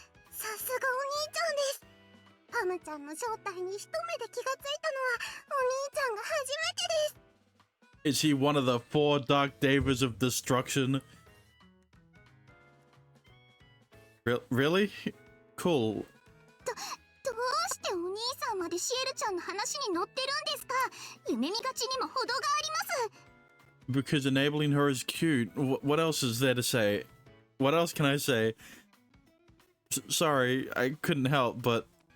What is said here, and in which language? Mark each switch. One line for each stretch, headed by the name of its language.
Japanese: さすがお兄ちゃんです。パムちゃんの正体に一目で気がついたのはお兄ちゃんが初めてです。
English: Is he one of the 4 Dark Devas of Destruction? Really? Cool.
Japanese: どうしてお兄さんまでシエルちゃんの話に乗ってるんですか？夢見がちにも程があります。
English: Because enabling her is cute. What else is there to say? What else can I say? Sorry, I couldn't help, but...